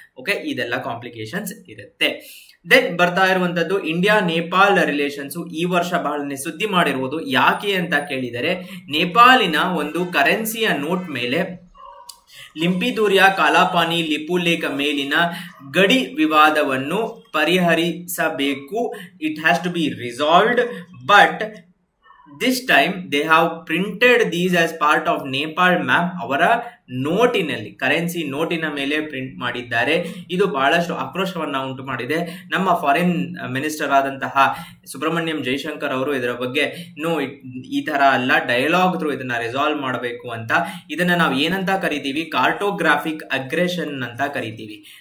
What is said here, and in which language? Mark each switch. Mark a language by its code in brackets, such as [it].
[kn] Okay, ಇದೆಲ್ಲ complications ಇರುತ್ತೆ. Then ಬರ್ತಾ ಇರುವಂತದ್ದು ಇಂಡಿಯಾ ನೇಪಾಲ್ ರಿಲೇಷನ್ಸ್. ಈ ವರ್ಷ ಬಹಳ ಸುದ್ದಿ ಮಾಡಿರುವುದು. ಯಾಕೆ ಅಂತ ಕೇಳಿದರೆ, ನೇಪಾಳಿನ ಒಂದು ಕರೆನ್ಸಿಯ ನೋಟ್ ಮೇಲೆ ಲಿಂಪಿದೂರಿಯ ಕಾಲಾಪಾನಿ ಲಿಪುಲೇಖ ಮೇಲಿನ ಗಡಿ ವಿವಾದವನ್ನು ಪರಿಹರಿಸಬೇಕು. [en] It has to be resolved, but this time they have printed these as part of Nepal map. [kn] ಅವರ ನೋಟಿನಲ್ಲಿ, ಕರೆನ್ಸಿ ನೋಟಿನ ಮೇಲೆ ಪ್ರಿಂಟ್ ಮಾಡಿದ್ದಾರೆ. ಇದು ಬಹಳಷ್ಟು ಆಕ್ರೋಶವನ್ನ ಉಂಟು ಮಾಡಿದೆ. ನಮ್ಮ ಫಾರಿನ್ ಮಿನಿಸ್ಟರ್ ಆದಂತಹ ಸುಬ್ರಹ್ಮಣ್ಯಂ ಜೈಶಂಕರ್ ಅವರು ಇದರ ಬಗ್ಗೆ ಈ ತರ ಅಲ್ಲ, ಡೈಲಾಗ್ ಥ್ರೂ ಇದನ್ನ ರಿಸಾಲ್ವ್ ಮಾಡಬೇಕು ಅಂತ. ಇದನ್ನ ನಾವು ಏನಂತ ಕರಿತೀವಿ, ಕಾರ್ಟೋಗ್ರಾಫಿಕ್ ಅಗ್ರೆಷನ್ ಅಂತ ಕರಿತೀವಿ.